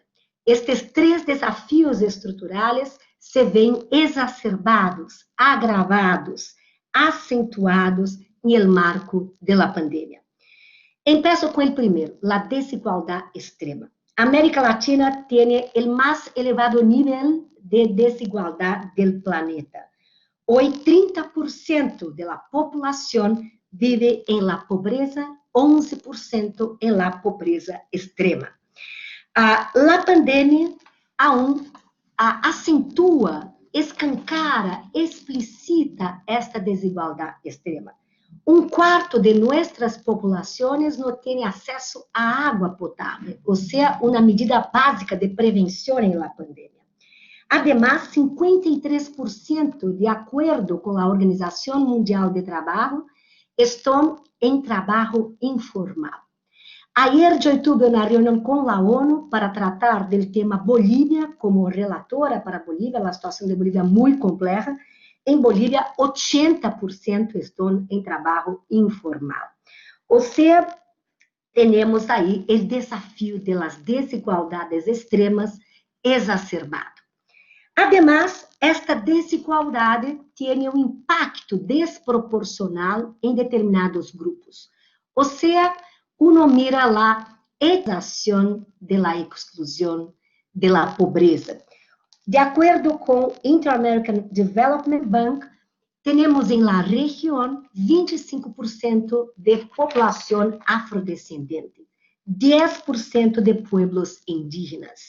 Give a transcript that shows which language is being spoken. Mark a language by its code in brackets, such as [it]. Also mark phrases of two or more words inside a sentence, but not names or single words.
[pt] Estes 3 desafios estruturais se veem exacerbados, agravados, acentuados no marco da pandemia. Começo com o primeiro, a desigualdade extrema. A América Latina tem o mais elevado nível de desigualdade do planeta. Hoje, 30% da população vive em [es] la pobreza, [pt] 11% em [es] la pobreza [pt] extrema. A pandemia aún acentua, escancara, explicita esta desigualdade extrema. 1/4 de nossas populações não tem acesso à água potável, ou seja, uma medida básica de prevenção em [es] la pandemia. [pt] Además, 53%, de acordo com a Organização Mundial de Trabalho, estão em trabalho informal. Ayer eu tive uma reunião com a ONU para tratar do tema Bolívia, como relatora para Bolívia. A situação de Bolívia é muito complexa. Em Bolívia, 80% estão em trabalho informal. Ou seja, temos aí o desafio das desigualdades extremas exacerbado. Además, esta desigualdade tem um impacto desproporcional em determinados grupos. Ou seja, uno mira a exação da exclusão, da pobreza. De acordo com o Inter-American Development Bank, temos em la região 25% de população afrodescendente, 10% de [es] pueblos indígenas.